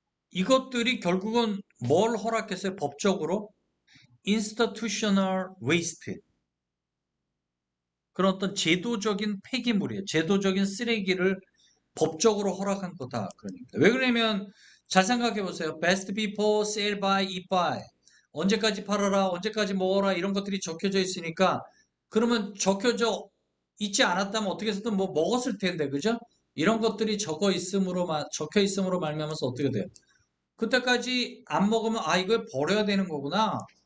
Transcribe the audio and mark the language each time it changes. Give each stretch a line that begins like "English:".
Korean: 이것들이 결국은 뭘 허락했어요? 법적으로 institutional waste 그런 어떤 제도적인 폐기물이에요. 제도적인 쓰레기를 법적으로 허락한 거다. 그러니까 왜 그러냐면 잘 생각해 보세요.
English: Best before, sell by, eat by.
Korean: 언제까지 팔아라, 언제까지 먹어라 이런 것들이 적혀져 있으니까 그러면 적혀져 있지 않았다면 어떻게 해서든 뭐 먹었을 텐데 그죠? 이런 것들이 적혀 있음으로 말미암아서 어떻게 돼요? 그때까지 안 먹으면 아 이걸 버려야 되는 거구나.